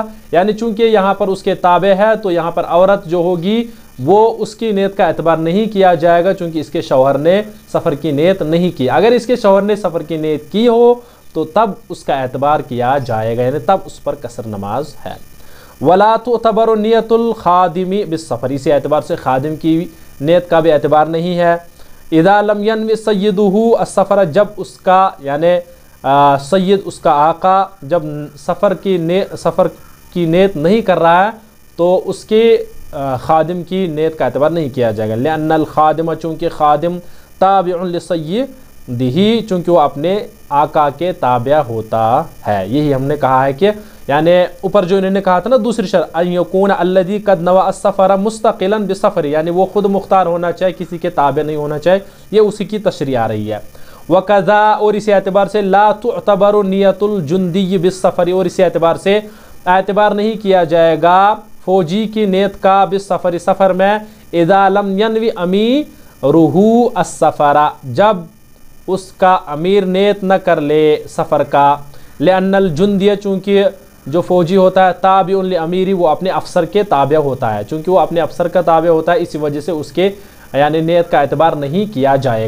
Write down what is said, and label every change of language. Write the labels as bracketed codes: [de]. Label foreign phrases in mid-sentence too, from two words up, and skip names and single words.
[hi] यानी चूंकि यहाँ पर उसके ताबे है, तो यहाँ पर औरत जो होगी वो उसकी नीयत का एतबार नहीं किया जाएगा, चूंकि इसके शौहर ने सफ़र की नीयत नहीं की। अगर इसके शौहर ने सफ़र की नीयत की हो तो तब उसका एतबार किया जाएगा, यानी तब उस पर कसर नमाज है। [ar] ولا تعتبر نية الخادم بالسفر, [hi] इसी एतबार से खादिम की नीयत का भी एतबार नहीं है। [ar] إذا لم ينو سيده السفر, [hi] जब उसका यानी सैयद उसका आका जब सफ़र की नीयत नहीं कर रहा है, तो उसके खादिम की नीयत का एतबार नहीं किया जाएगा। [ar] لأن الخادم, [hi] चूँकि [ar] خادم تابع لسيده, [hi] चूँकि वो अपने आका के ताबिया होता है। यही हमने कहा है कि यानी ऊपर जो इन्होंने कहा था ना दूसरी शर्त, [ar] أن يكون الذي قد نوى السفر مستقلا بالسفر, [hi] यानी वो खुद मुख्तार होना चाहिए, किसी के ताबे नहीं होना चाहिए, ये उसी की तशरीह आ रही है। [ar] وكذا, [hi] और इसी एतबार से [ar] لا تعتبر نية الجندي بالسفر, [hi] और इसी एतबार से एतबार नहीं किया जाएगा फ़ौजी की नीयत का बिस्सफ़री, सफ़र में, [ar] إذا لم ينو أميره السفر, [hi] जब उसका अमीर नीयत न कर ले सफ़र का। [ar] لأن الجندي, [hi] चूँकि जो फ़ौजी होता है, [ar] تابع لأميره, [hi] वो अपने अफसर के ताबिया होता है, चूँकि वो अपने अफसर का ताबिया होता है, इसी वजह से उसके यानी नीयत का एतबार नहीं किया जाएगा।